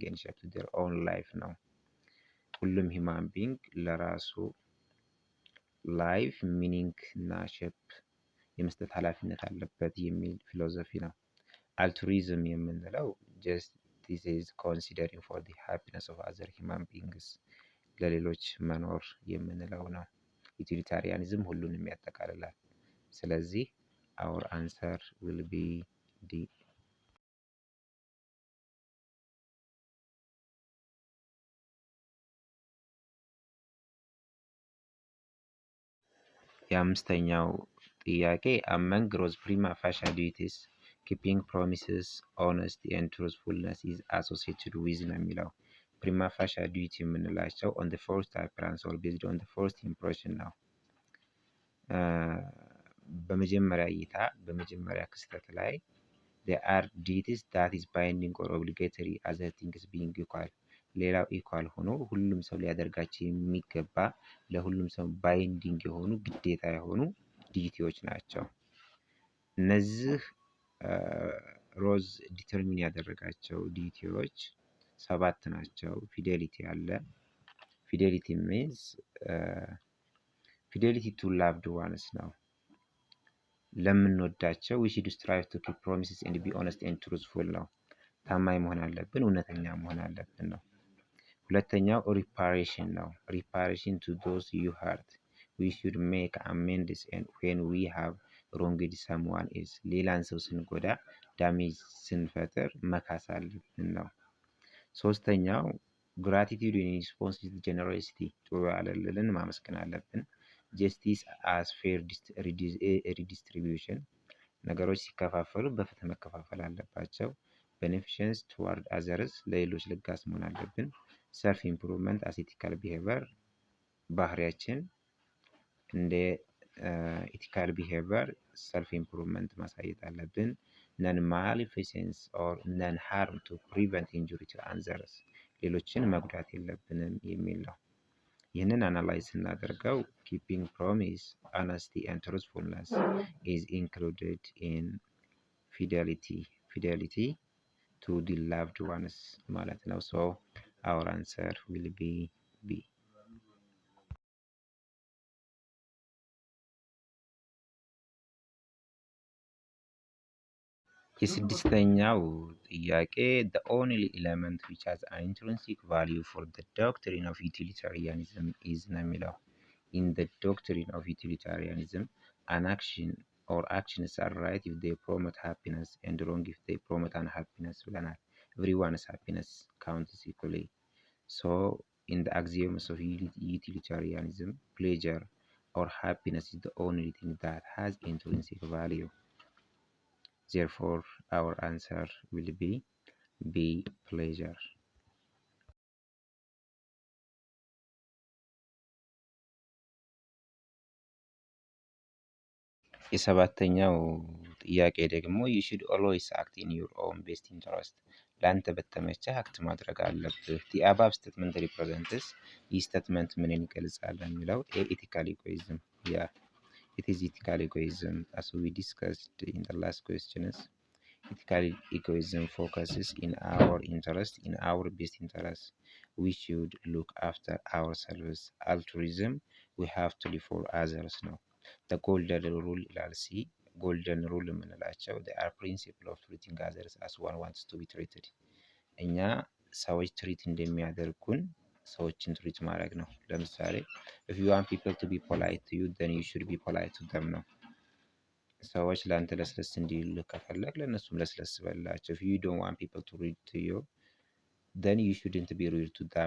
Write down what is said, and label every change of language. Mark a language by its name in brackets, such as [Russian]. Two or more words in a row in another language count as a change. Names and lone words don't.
[English] and shape to their own life [Amharic] ነው። ሁሉም [English] human being [Amharic] ለራሱ [English] life meaning [Amharic] እና ሼፕ የመስጠት ኃላፊነት አለበት የሚል ፊሎሶፊ ነው። አልቱሪዝም የምንለው [English] just this is considering for the happiness of other human beings [Amharic] ለሌሎች መኖር የምንለው ነው። ዩቲሊታሪያኒዝም ሁሉንም ያጠቃልላል። ስለዚህ [English] our answer will be D. [Amharic] የአምስተኛው ጥያቄ [English] among gross prima facie duties keeping promises, honesty and truthfulness is associated with [Amharic] ነው የሚለው። [English] prima facie duty የምንላቸው on the first appearance or based on the first impression ነው። [Amharic] በመጀመሪያ እይታ በመጀመሪያ ክስተት ላይ [English] there are duties that is binding or obligatory other things being equal [Amharic] ሌላው ኢኳል ሆኖ ሁሉም ሰው ሊያደርጋቸው የሚገባ ለሁሉም ሰው ባይንዲንግ የሆኑ ግዴታ የሆኑ ዲዩቲዎች ናቸው። እነዚህ ሮዝ ዲተርሚን ያደረጋቸው ዲዩቲዎች 7 ናቸው። ፊዴሊቲ አለ። ፊዴሊቲ [English] means fidelity to loved ones [Amharic] ነው። [English] ለምንወዳቸው we should strive to keep promises and be honest and truthful [Amharic] ነው። ታማኝ መሆን አለብን፣ እውነተኛ መሆን አለብን ነው። ሁለተኛው ሪፓሬሽን ነው። [English] ሪፓሬሽን to those you hurt we should make amends and when we have wronged someone else [Amharic] ሌላን ሰው ስንጎዳ ዳሜጅ ስንፈጥር መካስ አለብን ነው። ሶስተኛው [English] gratitude in response to generosity ጥሩ [Amharic] ያለልን ማመስገን አለብን። [English] justice as fair redistribution [Amharic] ነገሮች ሲከፋፈሉ በፍትህ መከፋፈል አለባቸው። [English] beneficence toward others [Amharic] ለሌሎች ለጋስ መሆን አለብን። [English] self improvement as ethical behavior [Amharic] ባህሪያችን እንደ [English] ethical behavior self improvement [Amharic] ማሳየት አለብን። [English] non maleficence or non harm to prevent injury to others [Amharic] ሌሎችን መጉዳት የለብንም የሚል ነው። ይህንን አናላይዝ ስናደርገው [English] keeping promise, honesty and truthfulness is included in fidelity to the loved ones [Amharic] ማለት ነው። [English] so our answer will be B. [Amharic] የስድስተኛው ጥያቄ [English] the only element which has an intrinsic value for the doctrine of utilitarianism is [Amharic] ነው የሚለው። [English] in the doctrine of utilitarianism an action or actions are right if they promote happiness and wrong if they promote unhappiness ብለናል። everyone's happiness counts equally. so in the axioms of utilitarianism pleasure or happiness is the only thing that has intrinsic value. Therefore, our answer will be B, pleasure. [Amharic] የሰባተኛው ጥያቄ ደግሞ [English] you should always act in your own best interest [Amharic] ለአንተ በተመቸህ አክት ማድረግ አለብህ። [English] the above statement represents [Amharic] ይህ ስቴትመንት ምንን ይገልጻል የሚለው [English] ethical egoism. yeah, it is ethical egoism as we discussed in the last questions. ethical egoism focuses in our interest, in our best interest. We should look after ourselves. Altruism, we have to live for others ነው። the golden rule [Amharic] ይላል። ሲ [English] golden rule የምንላቸው they are principle of treating others as one wants to be treated። [Amharic] እኛ ሰዎች ትሪት እንደሚያደርጉን ሰዎችን ትሪት ማድረግ ነው። ለምሳሌ [English] if you want people to be polite to you then you should be polite to them [Amharic] ነው። ሰዎች ለአንተ ለስለስ እንዲሉ ከፈለግ ለእነሱም ለስለስ በላቸው። [English] if you don't want people to read to you then you shouldn't be rude to them.